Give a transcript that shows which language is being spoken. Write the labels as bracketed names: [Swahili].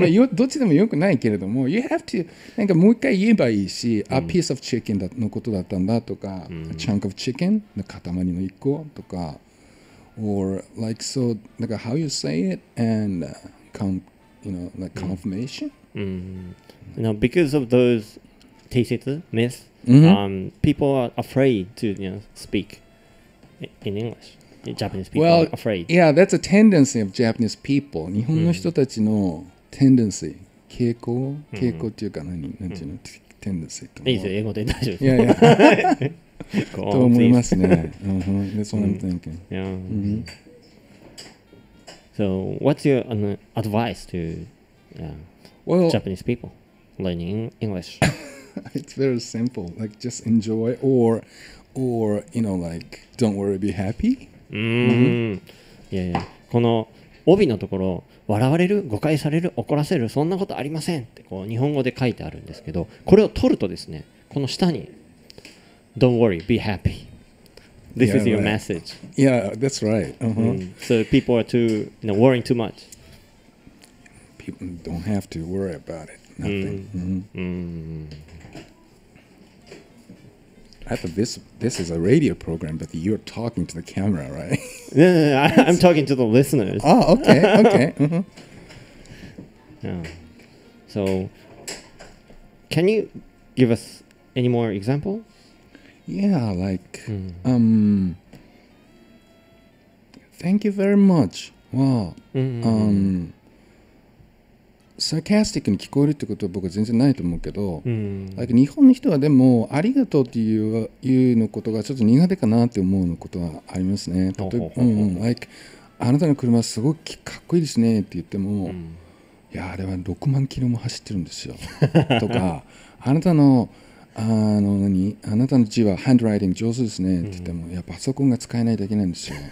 [Japanese] いや、どっちでもよくないけれども、 [English] You have to [Japanese] なんかもう一回言えばいいし、 [English] A piece of chicken [Japanese] のことだったんだとか、 [English] A chunk of chicken [Japanese] の塊の1個とか、 [English] or like so [Japanese] なんか [English] how you say it and like confirmation. Because of those theses, myths, people are afraid to speak in English. Japanese people are afraid. Yeah, that's a tendency of Japanese people. [Japanese] 日本の人たちの tendency、傾向っていうか何ていうの tendency と。いいですよ、英語で大丈夫です。いやと思いますね。 [English] That's what I'm thinking. Yeah. So, what's your advice to Japanese people learning English? It's very simple. Like just enjoy, or like don't worry, be happy. [Japanese] いやこの帯のところ笑われる、誤解される、怒らせる、そんなことありませんってこう日本語で書いてあるんですけど、これを取るとですね、この下に [English] Don't worry, be happy. This is your message. Yeah, that's right. So people are worrying too much. People don't have to worry about it. Nothing. I thought this is a radio program, but you're talking to the camera, right? No, I'm talking to the listeners. Oh, okay. So, can you give us any more example? Yeah, like, thank you very much. Wow. [Japanese] sarcastic に聞こえるってことは僕は全然ないと思うけど、like 日本の人はでもありがとうっていうのことがちょっと苦手かなって思うことはありますね。例えば、like あなたの車すごくかっこいいですねって言っても、いやあれは6万キロも走ってるんですよとか、あなたのあなたの字はハンドライティング上手ですねって言っても、いやパソコンが使えないだけなんですよ。